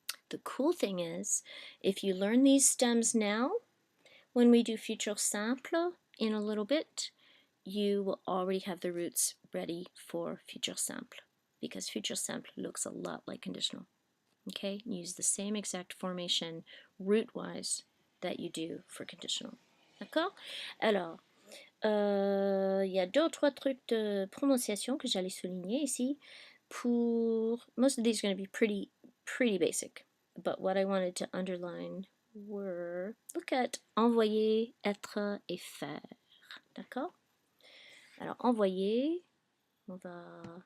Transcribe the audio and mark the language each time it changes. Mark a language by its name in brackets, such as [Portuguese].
[English] The cool thing is, if you learn these stems now, when we do futur simple in a little bit, you will already have the roots ready for futur simple, because futur simple looks a lot like conditional. Okay, use the same exact formation root-wise that you do for conditional. [French] D'accord? Alors, il y a 2 ou 3 trucs de prononciation que j'allais souligner ici. [English] Most of these are going to be pretty basic, but what I wanted to underline were, look at envoyer, être et faire. [French] D'accord? Alors, envoyer, on va...